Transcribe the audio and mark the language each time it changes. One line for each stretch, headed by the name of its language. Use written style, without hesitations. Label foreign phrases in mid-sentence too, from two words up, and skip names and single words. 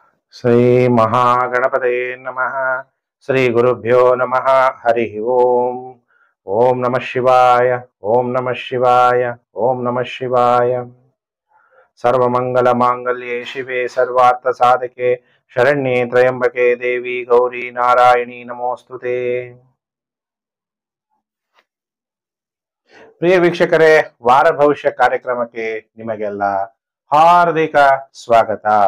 Sanskrit: ಶ್ರೀ ಮಹಾಗಣಪತಯೇ ನಮಃ. ಶ್ರೀ ಗುರುಭ್ಯೋ ನಮಃ. ಹರಿ ಓಂ. ಓಂ ನಮಃ ಶಿವಾಯ. ಓಂ ನಮಃ ಶಿವಾಯ. ಓಂ ನಮಃ ಶಿವಾಯ. ಸರ್ವಮಂಗಲ ಮಾಂಗಲ್ಯೆ ಶಿವೆ ಸರ್ವಾರ್ಥ ಸಾಧಕೆ ಶರಣ್ಯೆ ತ್ರಯಂಬಕೆ ದೇವಿ ಗೌರಿ ನಾರಾಯಣಿ ನಮೋಸ್ತುತೆ.
Kannada: ಪ್ರಿಯ ವೀಕ್ಷಕರೇ, ವಾರ ಭವಿಷ್ಯ ಕಾರ್ಯಕ್ರಮಕ್ಕೆ ನಿಮಗೆಲ್ಲ ಹಾರ್ದಿಕ ಸ್ವಾಗತ.